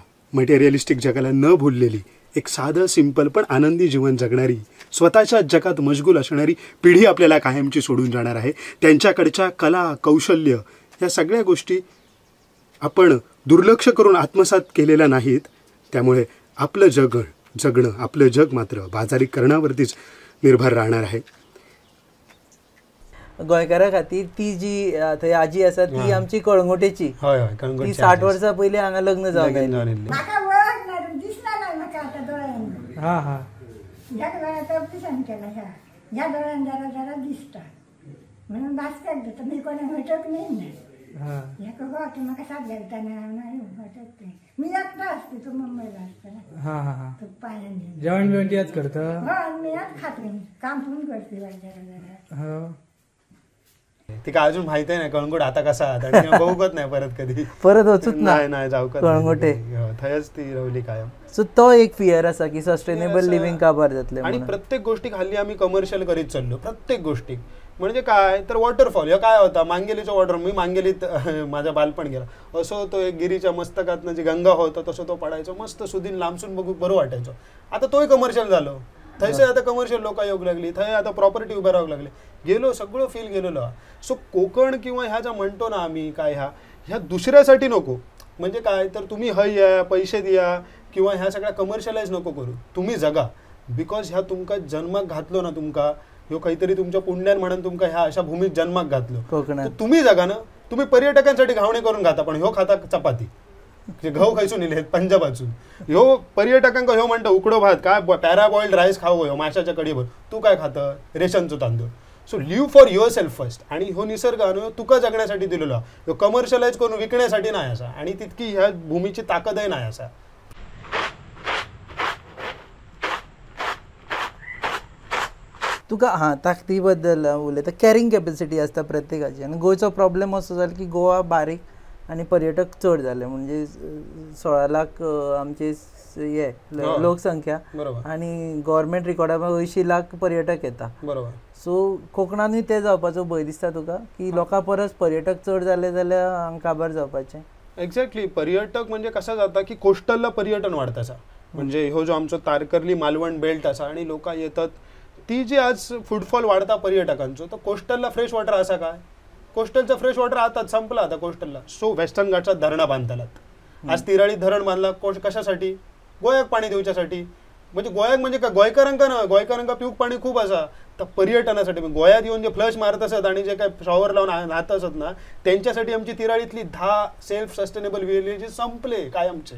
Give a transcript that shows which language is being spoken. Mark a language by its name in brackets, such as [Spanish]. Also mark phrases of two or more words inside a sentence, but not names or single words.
[Marathi] मटेरियलिस्टिक जगाला न भुललेली, एक साधं सिंपल पण आनंदी जीवन जगणारी, स्वतःच्या जगात मशगूल असणारी पिढी आपल्याला कायमची सोडून जाणार आहे. त्यांच्याकडच्या कला, कौशल्य या सगळ्या गोष्टी आपण दुर्लक्ष करून आत्मसात केलेल्या नाहीत. त्यामुळे आपलं जगणं, आपलं जग मात्र बाजारीकरणावरतीच निर्भर राहणार आहे. [Konkani] गोंयकारा खातीर ती जी थंय आजी आसा ती आमची कळंगुटेची. ती 60 वर्सां पयलीं हांगा लग्न जावन आयली. म्हाका वळख ना, दिसना ना म्हाका आतां दोळ्यांनी. ह्या दोळ्यात ऑपरेशन केला, ह्या दोळ्यान जरा जरा दिसता म्हणून बासक्याक घेता. मी कोणाक हटक नाही ना, ह्याका गो की म्हाका साथ घालता ना, हटक नाही. [Marathi] मी एकटा असते, तो मुंबईला असता, तो पायान जेवण बिवण तीच करता. मी यात खाते, काम पण करते जरा जरा. तिका अजून माहिती आहे ना कळंगूट आता कसा आता बघूच नाही परत कधी, [Konkani] परत वचूच [Marathi] नाही जाऊ कळंगुटे. [Konkani] थंयच ती रवली कायम. सो तो एक फियर आसा की [English] sustainable living [Konkani] काबार जातले. [Marathi] आणि प्रत्येक गोष्टीक हल्ली आम्ही कमर्शियल करीत चाललो, प्रत्येक गोष्टीक. म्हणजे काय तर वॉटरफॉल ह्यो काय होता, मांगेलीचो वॉटर, मी मांगेलीत माझा बालपण गेला. असो तो एक गिरीच्या मस्तकातनं जी गंगा होता तसो तो पडायचो, मस्त सुदीन लांबसून बघू बरं वाटायचो. आता तोही कमर्शियल झालो, थंयसर आता कमर्शियल लोक येऊक लागली, थंय आता प्रॉपर्टी उभ्या राहूक लागली, गेलो सगळं फील गेलेलो. सो कोकण किंवा ह्या ज्या म्हणतो ना आम्ही काय ह्या दुसऱ्यासाठी नको. म्हणजे काय तर तुम्ही हय या, पैसे दिया किंवा ह्या सगळ्या कमर्शियलाइज नको करू, तुम्ही जगा. बिकॉज ह्या तुमका जन्माक घातलो ना, तुमका ह्यो काहीतरी तुमच्या पुण्यान म्हणून तुमका ह्या अशा भूमीत जन्माक घातलो, तुम्ही जगा ना. तुम्ही पर्यटकांसाठी घावणे करून खाता, पण ह्यो खाता चपाती, गहू खायसून इले पंजाबासून. ह्यो पर्यटकांका ह्यो म्हणतो उकडो भात, काय [English] parboiled rice [Marathi] खाऊ ह्यो माशाच्या कडीवर, तू काय खातं रेशनचो तांदूळ. [English] So live for your self first. [Marathi] आणि ह्यो निसर्ग तुका जगण्यासाठी दिलेलो, ह्यो कमर्शियलाइज करून विकण्यासाठी नाही असा, आणि तितकी ह्या भूमीची ताकदही नाही असा. [Konkani] तुका ताकदी बद्दल उलयता, [English] carrying capacity [Konkani] आसता प्रत्येकाची. आनी गोंयचो प्रॉब्लेम असो जालो की गोवा बारीक आनी पर्यटक चड जाले. म्हणजे 16 लाख आमचे हे लोकसंख्या आनी गव्हर्मेंट रिकॉर्डा 80 लाख पर्यटक येता. बरोबर. सो कोकणानूय ते जावपाचो भंय दिसता तुका की लोकां परस पर्यटक चड जाले जाल्यार हांगा काबार जावपाचें. एक्झॅक्टली. [Marathi] पर्यटक म्हणजे कसा जाता की कोस्टलला पर्यटन वाढत असा. म्हणजे ह्यो जो आमचो तारकर्ली मालवण बेल्ट असा आणि लोक येतात, ती जी आज फुटफॉल वाढता पर्यटकांचो, तर कोस्टलला [English] fresh water [Marathi] असा काय, कोस्टलचं [English] fresh water [Marathi] आताच संपला आता कोस्टलला. सो वेस्टर्न घाटचा धरणा बांधतालात. आज तिराळी धरण बांधला कशासाठी, गोंयाक पाणी देवच्यासाठी. म्हणजे गोंयाक म्हणजे काय गोंयकारांका ना, गोंयकारांका पिऊक पाणी खूप असा, तर पर्यटनासाठी गोंयात येऊन जे फ्लश मारत असत आणि जे काय शॉवर लावून न्हात असत ना, त्यांच्यासाठी आमची तिराळीतली 10 [English] self sustainable villages [Marathi] संपले कायमचे.